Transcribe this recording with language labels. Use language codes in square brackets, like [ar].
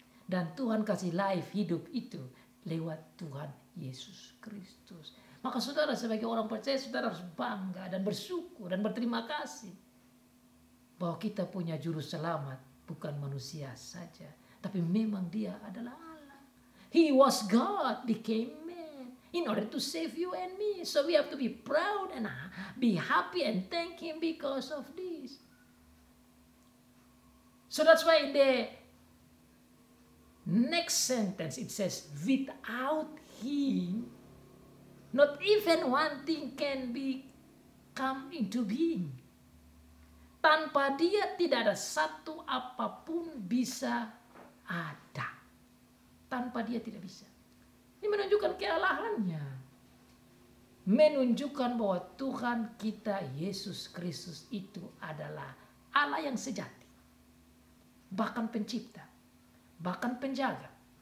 [id] Dan Tuhan kasih life, hidup itu lewat Tuhan Yesus Kristus. Maka saudara sebagai orang percaya, saudara harus bangga dan bersyukur dan berterima kasih. Bahwa kita punya juru selamat, bukan manusia saja. Tapi memang dia adalah Allah. [en] He was God, became man. In order to save you and me. So we have to be proud and be happy and thank him because of this. So that's why in the next sentence it says, without him, not even one thing can come into being. [id] Tanpa dia tidak ada satu apapun bisa ada. Tanpa dia tidak bisa. Ini menunjukkan kealahannya. Menunjukkan bahwa Tuhan kita Yesus Kristus itu adalah Allah yang sejati. Bahkan pencipta. Bahkan penjaga.